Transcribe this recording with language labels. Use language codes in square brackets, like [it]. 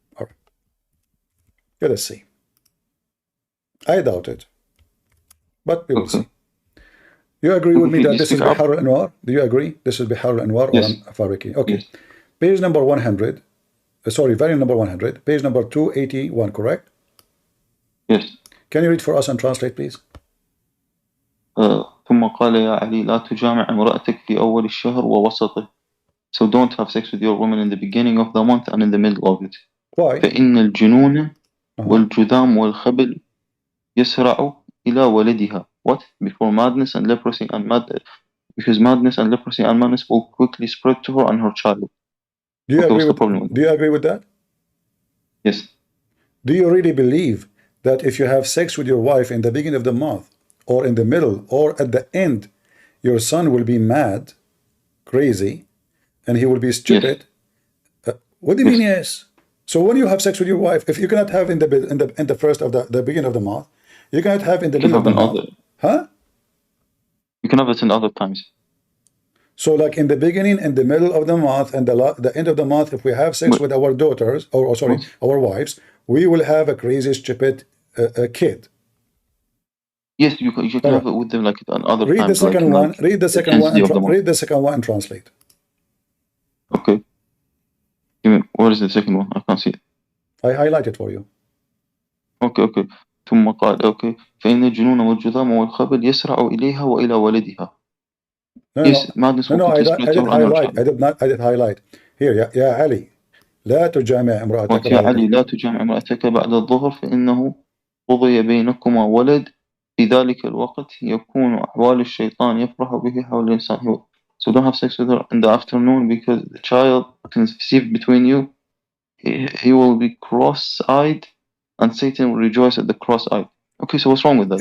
[en] All right. Let us see. I doubt it. But we will see. You agree with me that this is Bihar al-Anwar? Do you agree? This is Bihar al-Anwar? Yes. Or I'm fabricating? Okay. Yes. Page number 100. Sorry, variant number 100. Page number 281, correct? Yes. Can you read for us and translate, please? [ar] ثم قال يا علي لا تجامع امرأتك في أول الشهر ووسطه. [en] So don't have sex with your woman in the beginning of the month and in the middle of it. Why? [ar] فإن الجنون والجذام والخبل يسرع إلى ولدها. [en] What? Before madness and leprosy and because madness and leprosy and madness will quickly spread to her and her child. Do you agree with that? Yes. Do you really believe that if you have sex with your wife in the beginning of the month, or in the middle, or at the end, your son will be mad, crazy, and he will be stupid? Yes. What do you mean, yes? So when you have sex with your wife, if you cannot have in the first of the beginning of the month, you cannot have in the middle of the month. Huh? You can have it in other times. So like in the beginning, in the middle of the month, and the end of the month, if we have sex with our daughters, or sorry, our wives, we will have a crazy, stupid kid. Yes, you can have it with them like another time. Read the second one. Read the second one. Read the second one and translate. Okay. What is the second one? I can't see it. I highlight it for you. Okay. [ar] ثم قال okay فإن الجنون والجذام والخبل يسرع إليها وإلى ولدها. [en] No, I did highlight. [ar] Here, يا علي لا تجامع امرأتك يا علي لا تجامع امرأتك بعد الظهر فإنه قضي بينكما ولد في ذلك الوقت يكون أحوال الشيطان يفرح به حول الإنسان. [en] So don't have sex with her in the afternoon because the child conceived between you, he will be cross-eyed and Satan will rejoice at the cross-eyed. Okay, so what's wrong with that?